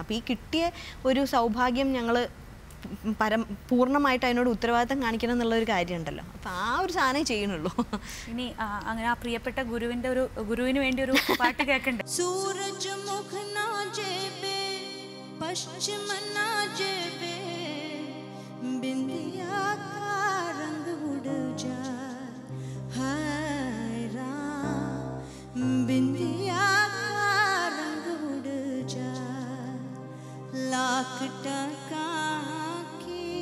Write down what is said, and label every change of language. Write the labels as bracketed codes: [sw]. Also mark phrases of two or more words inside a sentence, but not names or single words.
[ml] അപ്പോൾ ഈ കിട്ടിയ ഒരു സൗഭാഗ്യം ഞങ്ങൾ പൂർണ്ണമായിട്ട് അതിനോട് ഉത്തരവാദിത്തം കാണിക്കണം എന്നുള്ളൊരു കാര്യമുണ്ടല്ലോ. അപ്പോൾ ആ ഒരു സാധനം ചെയ്യണുള്ളൂ. ഇനി അങ്ങനെ ആ പ്രിയപ്പെട്ട ഗുരുവിന് വേണ്ടി ഒരു പാട്ട് കേൾക്കണ്ടേ? [hi] सूरज मुख ना जेबे पश्चिम ना जेबे बिंदिया का रंग उड़ जाए, हाय राम बिंदिया का रंग उड़ जाए, लाख टका की